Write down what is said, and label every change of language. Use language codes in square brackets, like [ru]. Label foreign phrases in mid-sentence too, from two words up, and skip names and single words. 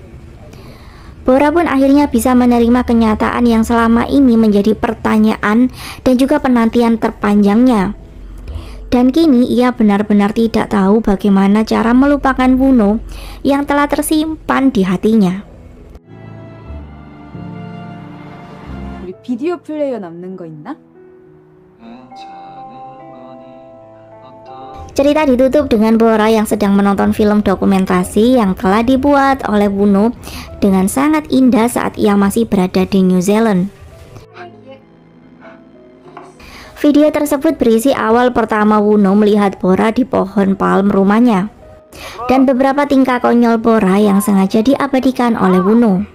[id] Bora pun akhirnya bisa menerima kenyataan yang selama ini menjadi pertanyaan dan juga penantian terpanjangnya. Dan kini ia benar-benar tidak tahu bagaimana cara melupakan Wuno yang telah tersimpan di hatinya. [ko] 우리 비디오 플레이어 남는 거 있나? [id] Cerita ditutup dengan Bora yang sedang menonton film dokumentasi yang telah dibuat oleh Wuno dengan sangat indah saat ia masih berada di New Zealand. Video tersebut berisi awal pertama Wuno melihat Bora di pohon palm rumahnya dan beberapa tingkah konyol Bora yang sengaja diabadikan oleh Wuno.